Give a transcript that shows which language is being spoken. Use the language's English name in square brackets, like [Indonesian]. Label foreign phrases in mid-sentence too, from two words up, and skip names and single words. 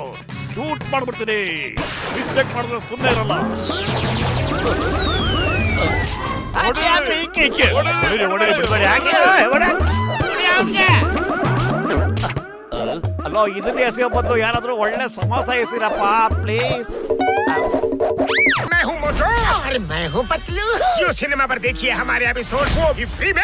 [Kannada] ಶೂಟ್ ಮಾಡ್ಬಿಡ್ತೀನಿ. ಮಿಸ್ಟೇಕ್ ಮಾಡಿದ್ರೆ ಸುಮ್ಮನೆ ಇರಲ್ಲ. ಅಲ್ಲೋ, ಇದನ್ನೇ ಎಸೆಯೋ ಬದಲು ಯಾರಾದ್ರೂ ಒಳ್ಳೆ ಸಮಾಸ ಎಸಿರಪ್ಪ ಪ್ಲೀಸ್. [Hindi] मैं हूँ मोटू और मैं हूँ पतलू। जियो सिनेमा पर देखिए हमारे एपिसोड को भी फ्री में।